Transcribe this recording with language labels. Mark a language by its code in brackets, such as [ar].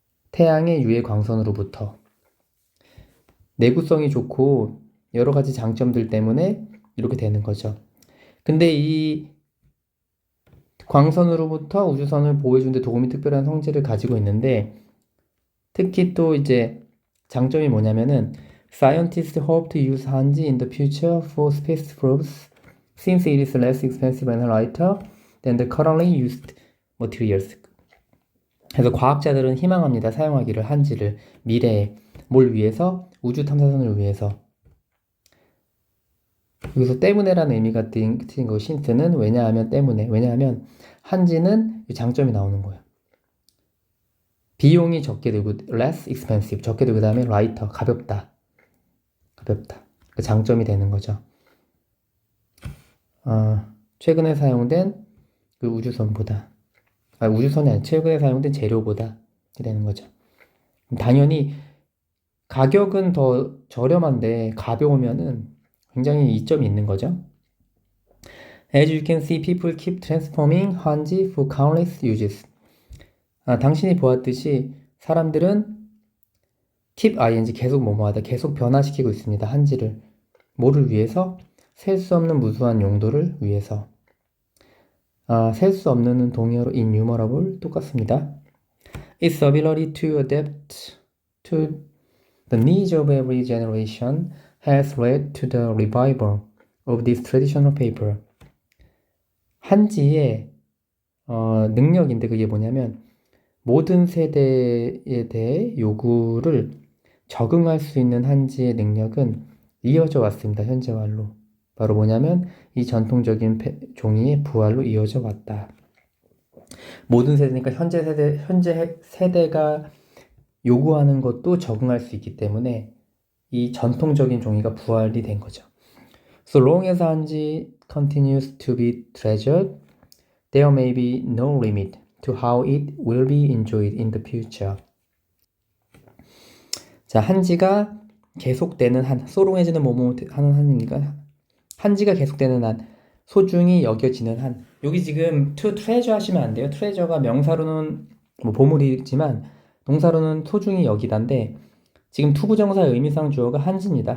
[ko] 태양의 유해 광선으로부터 내구성이 좋고 여러 가지 장점들 때문에 이렇게 되는 거죠. 근데 이 광선으로부터 우주선을 보호해주는데 도움이 특별한 성질을 가지고 있는데 특히 또 이제 장점이 뭐냐면은 [en] Scientists hope to use 한지 in the future for space probes since it is less expensive and lighter than the currently used materials. [ko] 그래서 과학자들은 희망합니다. 사용하기를 한지를 미래에 뭘 위해서? 우주 탐사선을 위해서. 여기서 때문에라는 의미가 띄인 거 신스는 왜냐하면 때문에. 왜냐하면 한지는 장점이 나오는 거예요. 비용이 적게 들고 [en] less expensive [ko] 적게 들고 그다음에 lighter 가볍다. 그 장점이 되는 거죠. 최근에 사용된 그 우주선보다 우주선이 아니라 최근에 사용된 재료보다 되는 거죠. 당연히 가격은 더 저렴한데 가벼우면은 굉장히 이점이 있는 거죠. [en] As you can see, people keep transforming 한지 for countless uses. [ko] 당신이 보았듯이 사람들은 keep ing 계속 뭐뭐하다 계속 변화시키고 있습니다. 한지를 뭐를 위해서? 셀 수 없는 무수한 용도를 위해서. 셀 수 없는은 동의어로 innumerable 똑같습니다. [en] Its ability to adapt to the needs of every generation has led to the revival of this traditional paper. [ko] 한지의 능력인데 그게 뭐냐면 모든 세대에 대해 요구를 적응할 수 있는 한지의 능력은 이어져 왔습니다. 현재말로. 바로 뭐냐면 이 전통적인 종이의 부활로 이어져 왔다. 모든 세대니까 현재 세대가 요구하는 것도 적응할 수 있기 때문에 이 전통적인 종이가 부활이 된 거죠. [en] So long as 한지 continues to be treasured, there may be no limit to how it will be enjoyed in the future. [ko] 자, 한지가 계속되는 한, 소롱해지는 뭐뭐 하는 한이니까 한지가 계속되는 한, 소중히 여겨지는 한. 여기 지금 [en] to treasure [ko] 하시면 안 돼요. treasure가 명사로는 뭐 보물이지만 동사로는 소중히 여기다인데 지금 투부정사의 의미상 주어가 한지입니다.